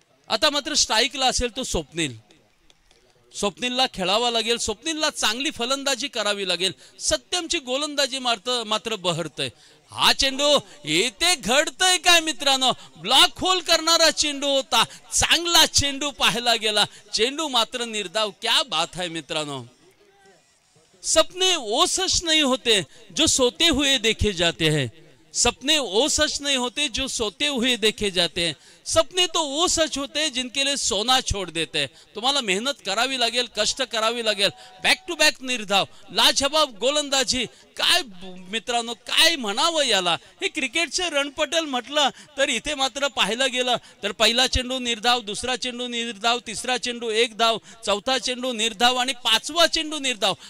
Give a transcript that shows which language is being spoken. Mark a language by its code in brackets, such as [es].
[mr] आता मात्र स्ट्राईकला असेल तो स्वप्नील, स्वप्नीलला खेळावा लागेल, स्वप्नीलला चांगली फलंदाजी करावी लागेल। सत्यमची गोलंदाजी मात्र बहरतय। हा चेंडू येथे घडतय काय मित्रांनो, ब्लॉक होल करणारा चेंडू होता, चांगला चेंडू पाहायला गेला, चेंडू मात्र निर्धाव। [hi] क्या बात है मित्रांनो, सपने वो सच नहीं होते जो सोते हुए देखे जाते हैं, सपने वो सच नहीं होते जो सोते हुए देखे जाते हैं, सपने तो वो सच होते हैं जिनके लिए सोना छोड़ देते हैं। [mr] तुम्हाला मेहनत करावी लागेल, कष्ट करावी लागेल। बॅक टू बॅक निर्धाव, लाजवाब गोलंदाजी, काय मित्रांनो काय म्हणावं याला, हे क्रिकेटचे रणपटल म्हटलं तर इथे मात्र पाहायला गेलं तर पहिला चेंडू निर्धाव, दुसरा चेंडू निर्धाव, तिसरा चेंडू 1 धाव, चौथा चेंडू निर्धाव आणि 5वा चेंडू निर्धाव।